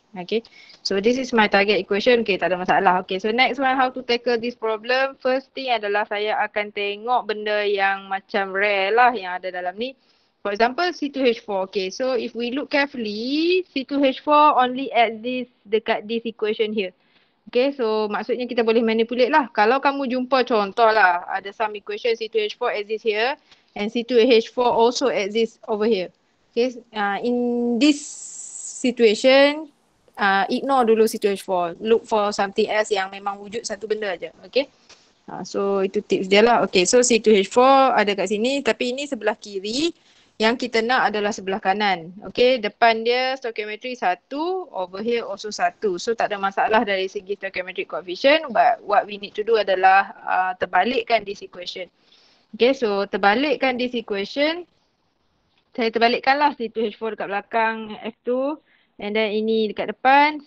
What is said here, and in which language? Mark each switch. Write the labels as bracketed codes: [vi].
[en] Okay, so this is my target equation. Okay, [ms] tak ada masalah. [en] Okay, so next one, how to tackle this problem. [ms] First thing adalah saya akan tengok benda yang macam rare lah yang ada dalam ni. [en] For example, C2H4. Okay, so if we look carefully, C2H4 only exists dekat this equation here. [ms] Okay, so maksudnya kita boleh manipulate lah. Kalau kamu jumpa contoh lah, ada [en] some equation C2H4 exists here and C2H4 also exists over here. Okay, in this situation, ignore dulu C2H4. Look for something else [ms] yang memang wujud satu benda aja. Okay, so itu tips dia lah. Okay, so C2H4 ada kat sini tapi ini sebelah kiri. Yang kita nak adalah sebelah kanan. [en] Okay, [ms] depan dia [en] stoichiometry 1, over here also 1. So [ms] tak ada masalah dari segi [en] stoichiometric coefficient, but what we need to do adalah terbalikkan this equation. [ms] Okay, so terbalikkan this equation. Saya terbalikkanlah C2H4 dekat belakang F2 and then ini dekat depan.